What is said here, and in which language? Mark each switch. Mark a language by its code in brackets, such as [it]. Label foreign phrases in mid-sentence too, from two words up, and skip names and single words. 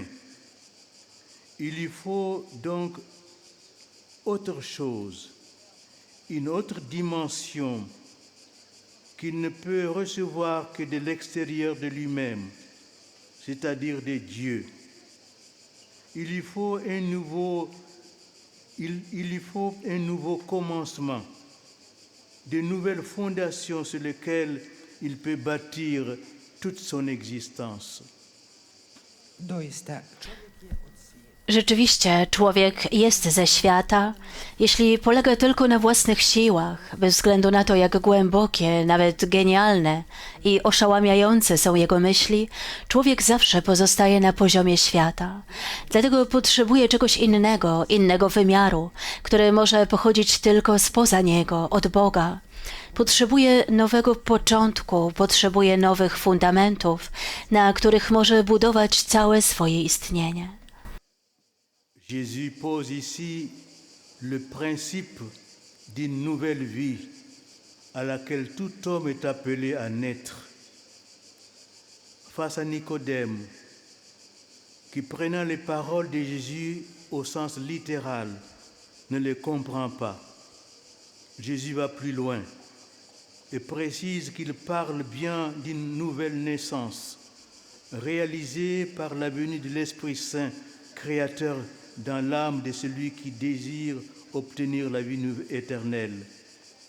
[fr] Il lui faut donc autre chose, une autre dimension qu'il ne peut recevoir que de l'extérieur de lui-même, c'est-à-dire de Dieu. Il lui faut un nouveau commencement, de nouvelles fondations sur lesquelles il peut bâtir toute son existence. [hr] doista [pl] Rzeczywiście, człowiek jest ze świata, jeśli polega tylko na własnych siłach, bez względu na to, jak głębokie, nawet genialne i oszałamiające są jego myśli, człowiek zawsze pozostaje na poziomie świata. Dlatego potrzebuje czegoś innego wymiaru, który może pochodzić tylko spoza niego, od Boga. Potrzebuje nowego początku, potrzebuje nowych fundamentów, na których może budować całe swoje istnienie. [fr] Jésus pose ici le principe d'une nouvelle vie à laquelle tout homme est appelé à naître. Face à Nicodème, qui prenant les paroles de Jésus au sens littéral, ne les comprend pas, Jésus va plus loin et précise qu'il parle bien d'une nouvelle naissance, réalisée par la venue de l'Esprit Saint, créateur dans l'âme de celui qui désire obtenir la vie éternelle.